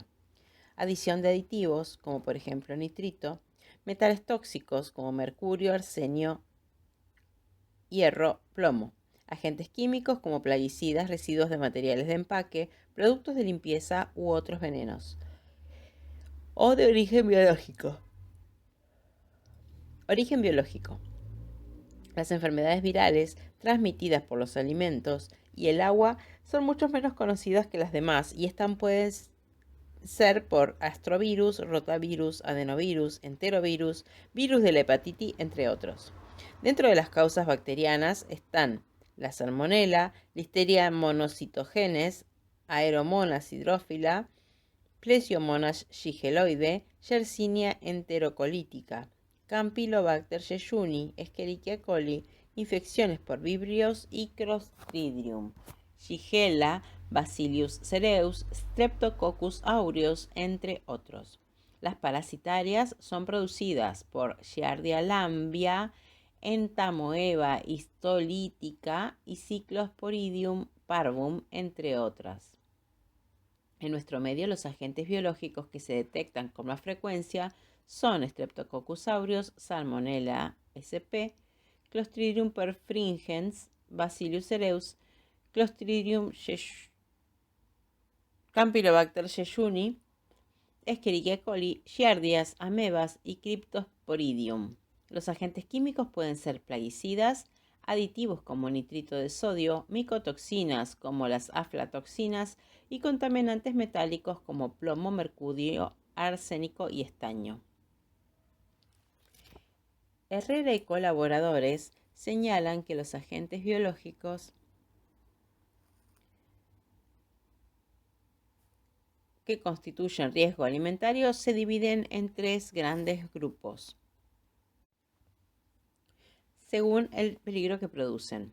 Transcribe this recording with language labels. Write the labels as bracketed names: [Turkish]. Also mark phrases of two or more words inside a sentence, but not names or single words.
[Spanish] Adición de aditivos, como por ejemplo nitrito, metales tóxicos como mercurio, arsenio, hierro, plomo, agentes químicos como plaguicidas, residuos de materiales de empaque, productos de limpieza u otros venenos, o de origen biológico. Origen biológico. Las enfermedades virales transmitidas por los alimentos y el agua son mucho menos conocidas que las demás y pueden ser por astrovirus, rotavirus, adenovirus, enterovirus, virus de la hepatitis, entre otros. Dentro de las causas bacterianas están la salmonela, listeria monocytogenes, aeromonas hidrófila, plesiomonas shigeloide, yersinia enterocolítica, Campylobacter jejuni, Escherichia coli, infecciones por vibrios y Clostridium, Shigella, Bacillus cereus, Streptococcus aureus, entre otros. Las parasitarias son producidas por Giardia lamblia, Entamoeba histolítica y Cyclosporidium parvum, entre otras. En nuestro medio, los agentes biológicos que se detectan con más frecuencia son Streptococcus aureus, Salmonella sp, Clostridium perfringens, Bacillus cereus, Clostridium Campylobacter jejuni, Escherichia coli, Giardias, amebas y Cryptosporidium. Los agentes químicos pueden ser plaguicidas, aditivos como nitrito de sodio, micotoxinas como las aflatoxinas y contaminantes metálicos como plomo, mercurio, arsénico y estaño. Herrera y colaboradores señalan que los agentes biológicos que constituyen riesgo alimentario se dividen en tres grandes grupos, según el peligro que producen.